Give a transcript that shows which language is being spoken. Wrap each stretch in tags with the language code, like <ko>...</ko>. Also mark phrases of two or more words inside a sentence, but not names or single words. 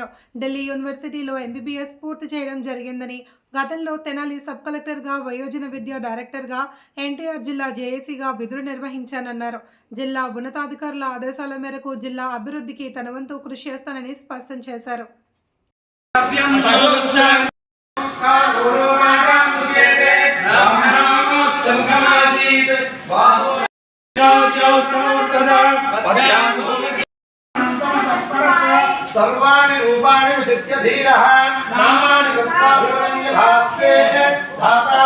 <te>ఢిల్లీ యూనివర్సిటీలో MBBS పూర్తి చేయడం జరిగిందని, గతంలో తెనాలి సబ్ కలెక్టర్గా, వయోజన విద్యా డైరెక్టర్గా, ఎన్టీఆర్ జిల్లా జేఏసీగా విధులు నిర్వహించానన్నారు. జిల్లా ఉన్నతాధికారుల ఆదేశాల మేరకు జిల్లా అభివృద్ధికి తన వంతు కృషి చేస్తానని స్పష్టం చేశారు.</te> <sa>सर्वाणि रूपाणि विचित्य धीरः नामानि गत्वा विवदन्यधास्ते धाता</sa>